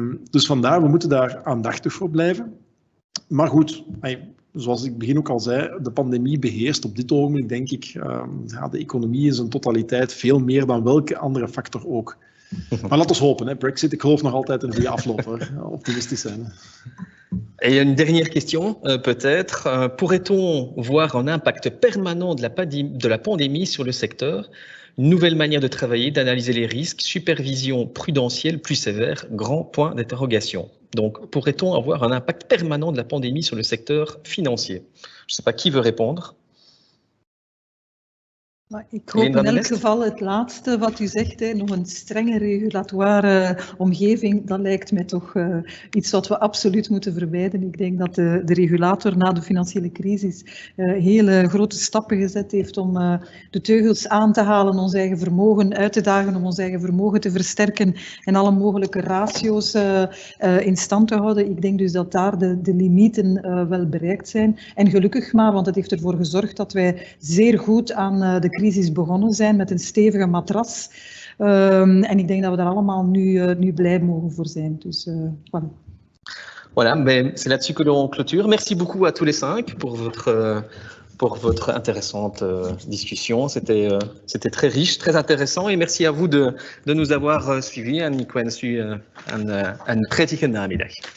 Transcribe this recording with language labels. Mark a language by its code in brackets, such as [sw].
[nl] Dus vandaar, we moeten daar aandachtig voor blijven. Maar goed, zoals ik begin ook al zei, de pandemie beheerst op dit ogenblik, denk ik, de economie in zijn totaliteit veel meer dan welke andere factor ook. Maar laten we hopen, Brexit, ik geloof nog altijd in een goede afloop, hoor. Optimistisch zijn. [fr] Et une dernière question, peut-être. Pourrait-on voir un impact permanent de la pandémie sur le secteur? Une nouvelle manière de travailler, d'analyser les risques, supervision prudentielle plus sévère, grand point d'interrogation. Donc, pourrait-on avoir un impact permanent de la pandémie sur le secteur financier? Je ne sais pas qui veut répondre. [nl] Maar ik hoop in elk geval het laatste wat u zegt, nog een strenge regulatoire omgeving, dat lijkt mij toch iets wat we absoluut moeten vermijden. Ik denk dat de regulator na de financiële crisis hele grote stappen gezet heeft om de teugels aan te halen, ons eigen vermogen uit te dagen, om ons eigen vermogen te versterken en alle mogelijke ratio's in stand te houden. Ik denk dus dat daar de limieten wel bereikt zijn. En gelukkig maar, want het heeft ervoor gezorgd dat wij zeer goed aan de crisis begonnen zijn met een stevige matras. En ik denk dat we daar allemaal nu blij mogen voor zijn. Dus, voilà. [fr] Voilà, c'est là-dessus que l'on clôture. Merci beaucoup à tous les 5 pour votre intéressante discussion. C'était très riche, très intéressant. Et merci à vous de nous avoir suivis. [nl] En ik wens u een prettige namiddag.